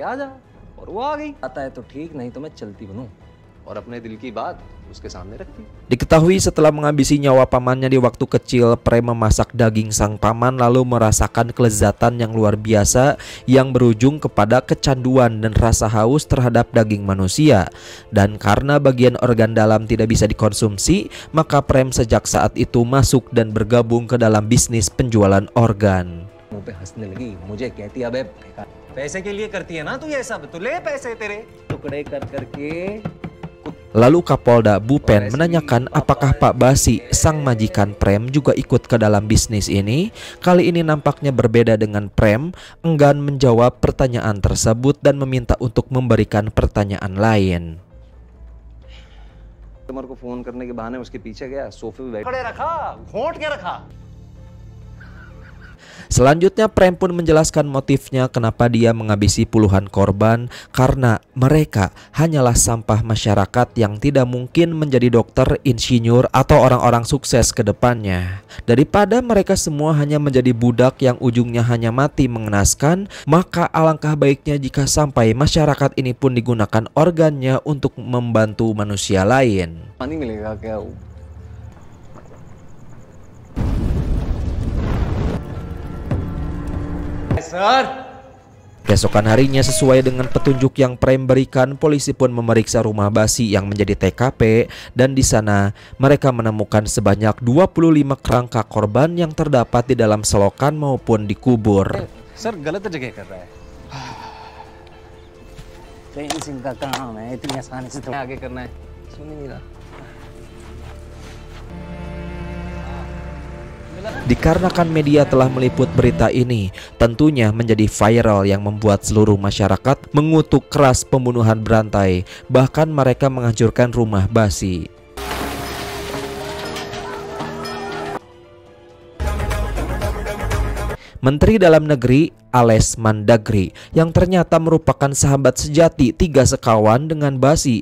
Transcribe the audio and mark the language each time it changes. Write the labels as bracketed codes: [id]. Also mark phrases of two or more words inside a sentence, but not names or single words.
[id] Diketahui setelah menghabisi nyawa pamannya di waktu kecil, Prem memasak daging sang paman lalu merasakan kelezatan yang luar biasa yang berujung kepada kecanduan dan rasa haus terhadap daging manusia. Dan karena bagian organ dalam tidak bisa dikonsumsi, maka Prem sejak saat itu masuk dan bergabung ke dalam bisnis penjualan organ. [hi] पे हंसने लगी, मुझे कहती अबे पैसे के लिए करती है ना तू ये सब, तू ले पैसे तेरे टुकड़े कर करके. [id] Lalu Kapolda Bupen menanyakan apakah Pak Basi, sang majikan Prem, juga ikut ke dalam bisnis ini. Kali ini nampaknya berbeda dengan Prem, enggan menjawab pertanyaan tersebut dan meminta untuk memberikan pertanyaan lain. [hi] कस्टमर को फोन करने के बहाने उसके पीछे गया, सोफे पे बैठ खड़े रखा, घोंट के रखा. [id] Selanjutnya Prem pun menjelaskan motifnya kenapa dia menghabisi puluhan korban, karena mereka hanyalah sampah masyarakat yang tidak mungkin menjadi dokter, insinyur, atau orang-orang sukses ke depannya. Daripada mereka semua hanya menjadi budak yang ujungnya hanya mati mengenaskan, maka alangkah baiknya jika sampai masyarakat ini pun digunakan organnya untuk membantu manusia lain. [hi] पानी मिलेगा क्या? [id] Keesokan harinya, sesuai dengan petunjuk yang Prem berikan, polisi pun memeriksa rumah Basi yang menjadi TKP, dan di sana mereka menemukan sebanyak 25 kerangka korban yang terdapat di dalam selokan maupun dikubur. [hi] सर गलत जगह कर रहा है. प्रेम सिंह का काम है, इतनी आसानी से थोड़ा आगे करना है. सुन नहीं रहा. [id] Dikarenakan media telah meliput berita ini, tentunya menjadi viral yang membuat seluruh masyarakat mengutuk keras pembunuhan berantai. Bahkan mereka menghancurkan rumah Basi. Menteri Dalam Negeri Ales Mandagri, yang ternyata merupakan sahabat sejati tiga sekawan dengan Basi.